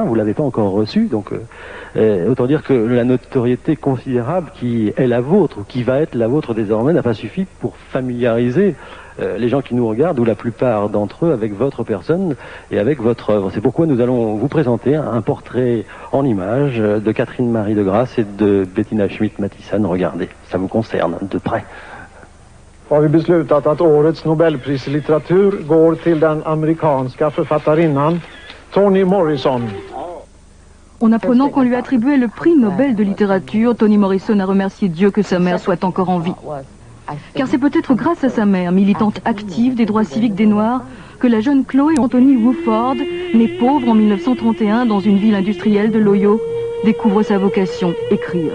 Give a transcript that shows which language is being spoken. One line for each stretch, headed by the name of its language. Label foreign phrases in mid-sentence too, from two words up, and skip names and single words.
French: Vous ne l'avez pas encore reçu, donc autant dire que la notoriété considérable qui est la vôtre, ou qui va être la vôtre désormais, n'a pas suffi pour familiariser les gens qui nous regardent, ou la plupart d'entre eux, avec votre personne et avec votre œuvre. C'est pourquoi nous allons vous présenter un portrait en images de Catherine Marie de Grasse et de Bettina Schmidt-Mathisson. Regardez, ça vous concerne de près.
Swedish: Har vi beslutat att årets Nobelpris i litteratur går till den amerikanska författarinnan Toni Morrison.
French: En apprenant qu'on lui attribuait le prix Nobel de littérature, Toni Morrison a remercié Dieu que sa mère soit encore en vie. Car c'est peut-être grâce à sa mère, militante active des droits civiques des Noirs, que la jeune Chloé Anthony Wofford, née pauvre en 1931 dans une ville industrielle de l'Ohio, découvre sa vocation, écrire.